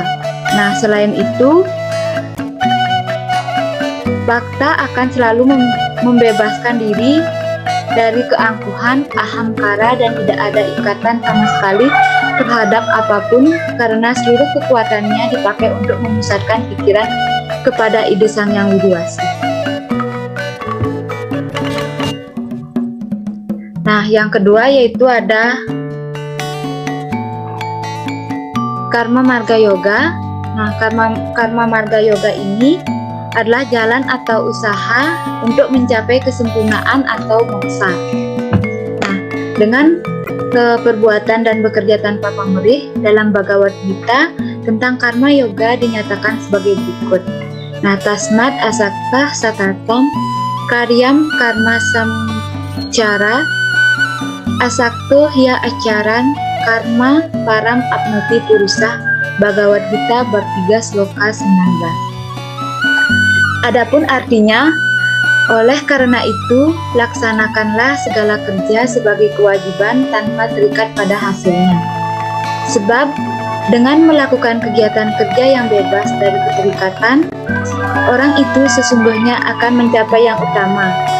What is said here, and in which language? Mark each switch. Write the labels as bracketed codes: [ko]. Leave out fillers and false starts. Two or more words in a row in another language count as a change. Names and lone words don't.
[id] Nah, selain itu, bakta akan selalu membebaskan diri dari keangkuhan, ahamkara, dan tidak ada ikatan sama sekali terhadap apapun, karena seluruh kekuatannya dipakai untuk memusatkan pikiran kepada ide Sang Yang Widiwasi. Nah, yang kedua yaitu ada Karma Marga Yoga. Nah, karma marga yoga ini adalah jalan atau usaha untuk mencapai kesempurnaan atau moksa. Nah, dengan perbuatan dan bekerja tanpa pamrih, dalam Bhagavad Gita tentang karma yoga dinyatakan sebagai berikut. Nah, [sa] तस्मात् असक्त सततम् कार्यम् कर्म समचर असक्तो हिय आचरन् कर्म परम् आप्नोति पुरुष. [id] Bhagavad Gita bab 3 sloka 19. Adapun artinya, oleh karena itu laksanakanlah segala kerja sebagai kewajiban tanpa terikat pada hasilnya. Sebab dengan melakukan kegiatan kerja yang bebas dari keterikatan, orang itu sesungguhnya akan mencapai yang utama.